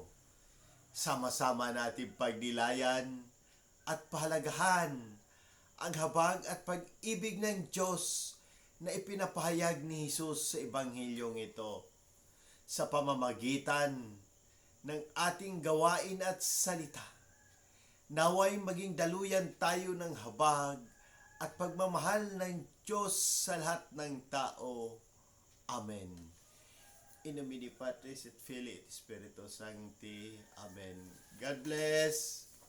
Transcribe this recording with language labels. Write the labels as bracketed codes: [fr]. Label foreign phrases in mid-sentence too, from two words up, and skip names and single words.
[tl] Sama-sama natin pagnilayan at pahalagahan ang habag at pag-ibig ng Diyos na ipinapahayag ni Jesus sa Ebanghilyong ito sa pamamagitan ng ating gawain at salita. Naway maging daluyan tayo ng habag at pagmamahal ng Diyos sa lahat ng tao. Amen. [la] In nomine Patris et Filii et Spiritus Sancti. [en] Amen. God bless.